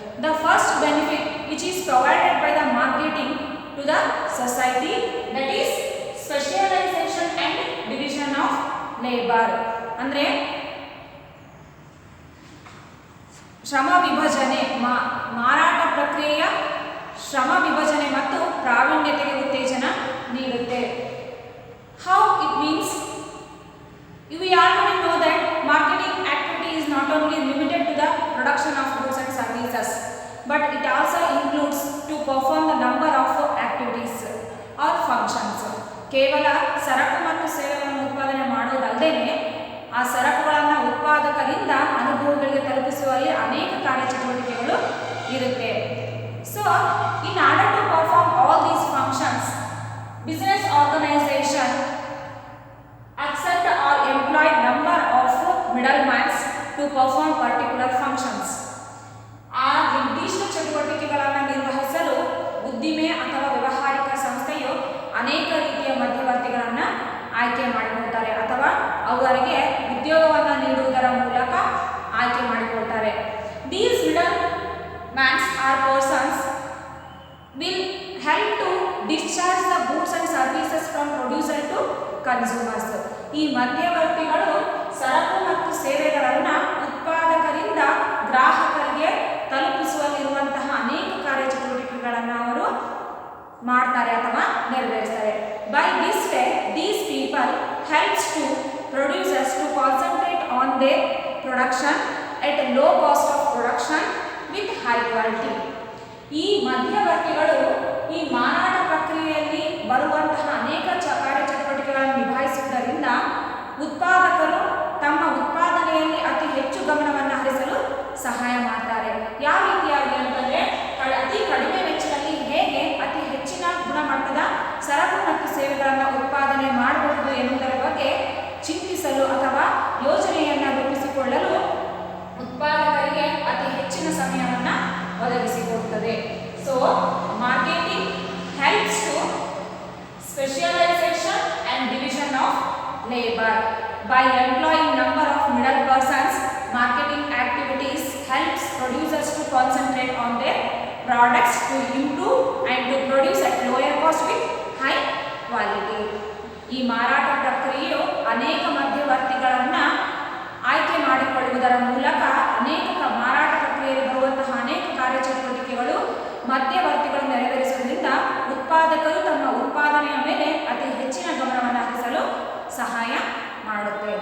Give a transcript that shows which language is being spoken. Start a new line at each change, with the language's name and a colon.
English: The first benefit which is provided by the marketing to the society that is specialization and division of labour.
Kannada: ಅಂದರೆ ಶ್ರಮ ವಿಭಜನೆ, ಮಾರಾಟ ಪ್ರಕ್ರಿಯೆಯ ಶ್ರಮ ವಿಭಜನೆ ಮತ್ತು ಪ್ರಾವೀಣ್ಯತೆಗೆ ಉತ್ತೇಜನ ನೀಡುತ್ತೆ.
English: How it means, we already know that marketing activity is not only limited to the production of goods and services, but it also includes to perform the number of activities or functions.
Kannada: ಕೇವಲ ಸರಕು ಮತ್ತು ಸೇವೆಗಳನ್ನು ಉತ್ಪಾದನೆ ಮಾಡೋದಲ್ಲದೆ ಆ ಸರಕುಗಳನ್ನು ಉತ್ಪಾದಕರಿಂದ ಅನುಭವಗಳಿಗೆ ತಲುಪಿಸುವಲ್ಲಿ ಅನೇಕ ಕಾರ್ಯಚಟುವಟಿಕೆಗಳು ಇರುತ್ತೆ.
English: So in order to perform all these functions, business organization accept or employ number of middlemen to perform particular functions.
Kannada: ಆ ನಿರ್ದಿಷ್ಟ ಚಟುವಟಿಕೆಗಳನ್ನು ನಿರ್ವಹಿಸಲು ಉದ್ದಿಮೆ ಅಥವಾ ವ್ಯಾವಹಾರಿಕ ಸಂಸ್ಥೆಯು ಅನೇಕ ರೀತಿಯ ಮಧ್ಯವರ್ತಿಗಳನ್ನು ಆಯ್ಕೆ ಮಾಡಿಕೊಳ್ತಾರೆ ಅಥವಾ ಅವರಿಗೆ ಉದ್ಯೋಗವನ್ನು ನೀಡುವುದರ ಮೂಲಕ ಆಯ್ಕೆ ಮಾಡಿಕೊಳ್ತಾರೆ.
English: These middlemen or persons will help to discharge the goods and services from producer to consumers.
Kannada: ಈ ಮಧ್ಯವರ್ತಿಗಳು ಸರಕು ಮತ್ತು ಸೇವೆಗಳನ್ನು ಉತ್ಪಾದಕರಿಂದ ಗ್ರಾಹಕರಿಗೆ ತಲುಪಿಸುವಲ್ಲಿರುವಂತಹ ಅನೇಕ ಕಾರ್ಯಚಟುವಟಿಕೆಗಳನ್ನು ಅವರು ಮಾಡ್ತಾರೆ ಅಥವಾ ನೆರವೇರಿಸ್ತಾರೆ.
English: By this way, these people helps to producers to concentrate on their production at a low cost of production with high quality.
Kannada: ಈ ಮಧ್ಯವರ್ತಿಗಳು ಈ ಮಾರಾಟ ಪ್ರಕ್ರಿಯೆಯಲ್ಲಿ ಬರುವಂತಹ ಅನೇಕ ಕಾರ್ಯಚಟುವಟಿಕೆಗಳನ್ನು ನಿಭಾಯಿಸುವುದರಿಂದ ಉತ್ಪಾದಕರು ತಮ್ಮ ಉತ್ಪಾದನೆಯಲ್ಲಿ ಅತಿ ಹೆಚ್ಚು ಗಮನವನ್ನು ಹರಿಸಲು ಸಹಾಯ ಮಾಡ್ತಾರೆ. ಯಾವ ರೀತಿಯಾಗಿ ಅಂತಂದರೆ ಅತಿ ಕಡಿಮೆ ವೆಚ್ಚದಲ್ಲಿ ಹೇಗೆ ಅತಿ ಹೆಚ್ಚಿನ ಗುಣಮಟ್ಟದ ಸರಕು ಮತ್ತು ಸೇವೆಗಳನ್ನು ಉತ್ಪಾದನೆ ಮಾಡಬಹುದು ಎನ್ನುವುದರ ಬಗ್ಗೆ ಚಿಂತಿಸಲು ಅಥವಾ ಯೋಜನೆಯನ್ನು ರೂಪಿಸಿಕೊಳ್ಳಲು ಉತ್ಪಾದಕರಿಗೆ ಅತಿ ಹೆಚ್ಚಿನ ಸಮಯವನ್ನು ಒದಗಿಸಿಕೊಡುತ್ತದೆ.
English: So marketing helps to specialization and division of labor. By employing number of middle persons, marketing activities helps producers to concentrate on their products to improve and to produce at lower cost with high quality.
Kannada: ಈ ಮಾರಾಟ ಪ್ರಕ್ರಿಯೆಯು ಅನೇಕ ಮಧ್ಯವರ್ತಿಗಳನ್ನು ಆಯ್ಕೆ ಮಾಡಿಕೊಳ್ಳುವುದರ ಮೂಲಕ ಅನೇಕ ಮಾರಾಟ ಪ್ರಕ್ರಿಯೆಯಲ್ಲಿ ಬರುವಂತಹ ಅನೇಕ ಕಾರ್ಯಚಟುವಟಿಕೆಗಳು ಮಧ್ಯವರ್ತಿಗಳು ನೆರವೇರಿಸುವುದರಿಂದ ಉತ್ಪಾದಕರು ತಮ್ಮ ಉತ್ಪಾದನೆಯ ಮೇಲೆ ಅತಿ ಹೆಚ್ಚಿನ ಗಮನವನ್ನು ಹರಿಸಲು ಸಹಾಯ ಮಾಡುತ್ತೆ.